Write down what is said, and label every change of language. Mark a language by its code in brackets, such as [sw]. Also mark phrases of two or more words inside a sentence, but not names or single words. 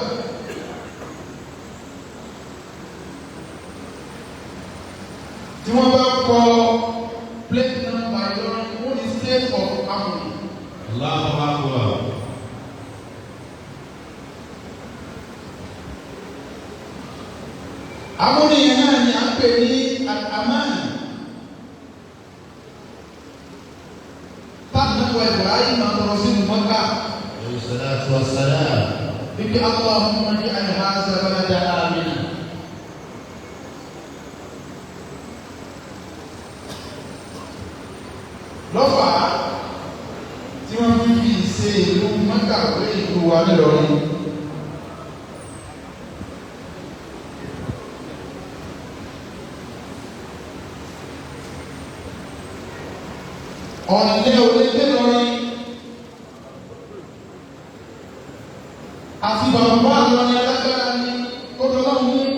[yo] Tí wọ́n bá kọ [en] plate number [yo] Ìlọrin wọ́n ní [en] state of harmony. [ar] الله أكبر. [yo] Harmony yẹn náà ni à ń pè ní Aman. Táàbù náà wọ Ibrahim Ibrahim àtọ̀rọ̀ sínú Mọ́kà. [ar] الصلاة والسلام. Bíbí اللهم اجعل هذا بلدا آمنا. [yo] Lọ́fà tí wọ́n fi ṣe ìlú Mọ́kà pé ìlú wa nílọrin. Ọ̀nìlẹ̀ onílé lọ́rin àti bàbá lọ́rin alágbára ní kódọ́lọ́mù